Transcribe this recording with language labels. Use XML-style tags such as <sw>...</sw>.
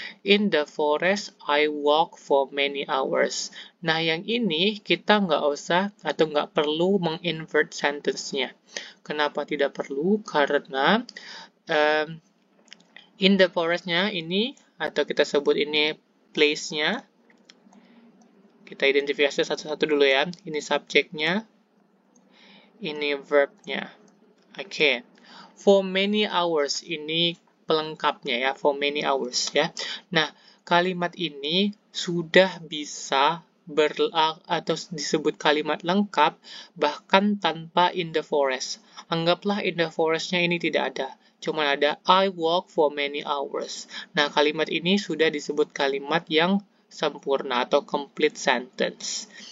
<en>In the forest, I walk for many hours.</en> <id>Nah, yang ini kita nggak usah atau nggak perlu menginvert sentence-nya. Kenapa tidak perlu? Karena</id> <en>in the forest-</en> <id>nya ini, atau kita sebut ini place-nya, kita identifikasi satu-satu dulu ya. Ini subjeknya, ini verbnya. Oke.</id> <en>For many hours,</en> <id>ini pelengkapnya ya.</id> <en>For many hours ya.</en> <id>Nah, kalimat ini sudah bisa atau disebut kalimat lengkap bahkan tanpa</id> <en>in the forest.</en> <id>Anggaplah</id> <en>in the forest-</en> <id>nya ini tidak ada. Cuma ada</id> <en>I walk for many hours.</en> <id>Nah, kalimat ini sudah disebut kalimat yang sempurna atau complete sentence.</id>